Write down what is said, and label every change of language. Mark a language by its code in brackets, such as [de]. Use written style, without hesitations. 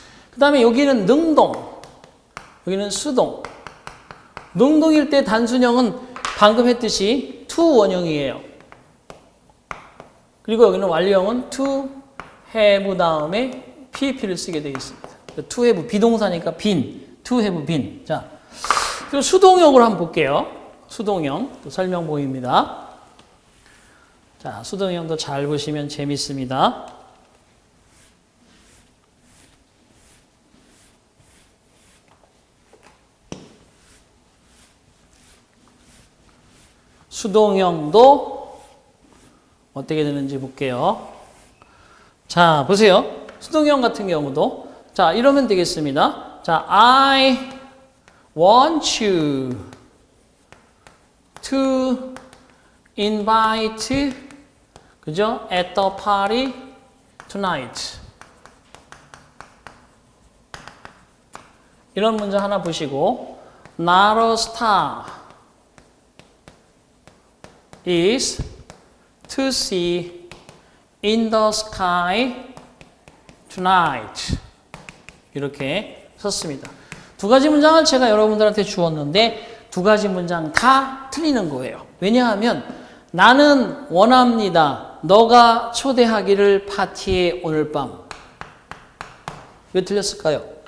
[ko] 그 다음에 여기는 능동, 여기는 수동. 능동일 때 단순형은 방금 했듯이 to 원형이에요. 그리고 여기는 완료형은 to have 다음에 pp를 쓰게 되어 있습니다. to have 비동사니까 been, to have been. 자, 그리고 수동형으로 한번 볼게요. 수동형 또 설명 보입니다. 자, 수동형도 잘 보시면 재밌습니다. 수동형도 어떻게 되는지 볼게요. 자, 보세요. 수동형 같은 경우도 자, 이러면 되겠습니다. [en] 자, I want you to invite [ko] 그죠? [en] at the party tonight. [ko] 이런 문장 하나 보시고 [en] Not a star is to see in the sky tonight. [ko] 이렇게 썼습니다. 두 가지 문장을 제가 여러분들한테 주었는데 두 가지 문장 다 틀리는 거예요. 왜냐하면 나는 원합니다. 너가 초대하기를 파티에 오늘 밤. 왜 틀렸을까요?